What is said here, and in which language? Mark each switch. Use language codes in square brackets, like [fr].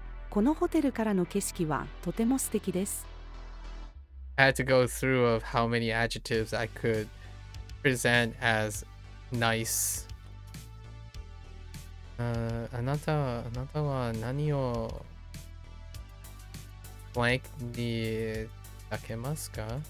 [ja] I このホテルからの景色はとても素敵です。 [en] I had to go through of how many adjectives I could present as nice. [ja] あなたは何を blank にできますか？